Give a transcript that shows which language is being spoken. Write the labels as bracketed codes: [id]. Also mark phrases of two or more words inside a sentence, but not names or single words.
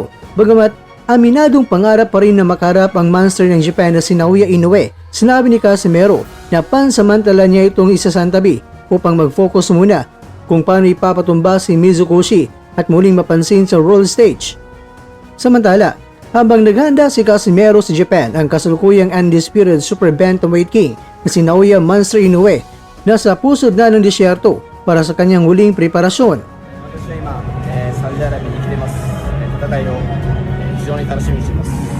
[tl] Bagamat aminadong pangarap pa rin na makarap ang monster ng Japan na si Naoya Inoue, sinabi ni Casimero na pansamantala niya itong isasantabi upang mag-focus muna kung paano ipapatumba si Mizukoshi at muling mapansin sa [en] world stage. [tl] Samantala, habang naghanda si Casimero sa Japan, ang kasalukuyang [en] undisputed Super Bantamweight King [tl] na si Naoya Monster Inoue nasa pusod na ng disyerto para sa kanyang huling preparasyon. [ja] 私は今、サウジアラビアに来てます。戦いを非常に楽しみにしています。